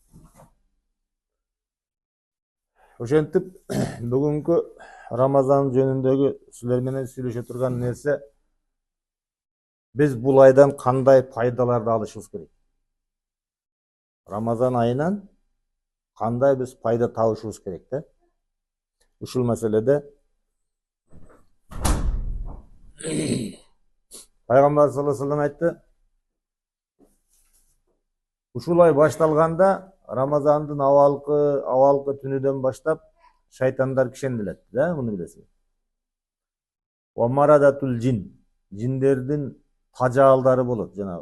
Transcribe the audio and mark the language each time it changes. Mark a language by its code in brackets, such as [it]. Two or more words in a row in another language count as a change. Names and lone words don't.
[ky] Ошентип бүгүнкү Рамазан жөнүндөгү силер менен сүйлөшө турган нерсе, биз бул айдан кандай пайдаларды алышыбыз керек? Рамазан айынан кандай биз пайда табышыбыз керек да? Ушул маселеде Пайгамбар [ar] صلى الله عليه وسلم [ky] айтты: ушул ай башталганда Рамазандын авалкы түнүдөн баштап шайтандар кишенделет, да, муну билесиз. [ar] ومردة الجن, [ky] жиндердин тажаалдары болот, жанагы.